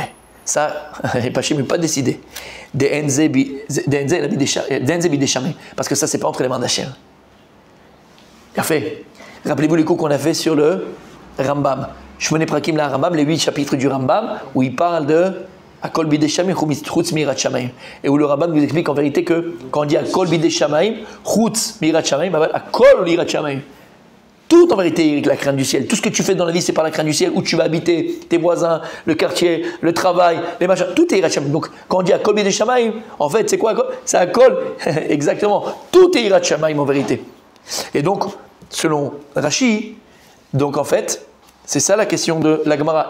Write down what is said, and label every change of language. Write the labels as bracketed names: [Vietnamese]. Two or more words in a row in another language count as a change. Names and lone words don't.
[French] Ça, Hachem n'est pas décidé. Parce que ça, c'est pas entre les mains d'Hachem. Fait. Rappelez-vous les cours qu'on a fait sur le Rambam. Shmone Prakim la Rambam, les 8 chapitres du Rambam, où il parle de [Hebrew] הכל בידי שמים, חוץ מיראת שמים. [French] Et où le Rambam nous explique en vérité que quand on dit [Hebrew] הכל בידי שמים, חוץ מיראת שמים, הכל ליראת שמים. [French] Tout en vérité, la crainte du ciel. Tout ce que tu fais dans la vie, c'est par la crainte du ciel, où tu vas habiter, tes voisins, le quartier, le travail, les machins, tout est [Hebrew] יראת שמים. [French] Donc, quand on dit [Hebrew] הכל בידי שמים, [French] en fait, c'est quoi? C'est Akol, exactement. Tout est [Hebrew] יראת שמים [French] en vérité. Et donc, selon Rashi, donc en fait, c'est ça la question de la Gemara.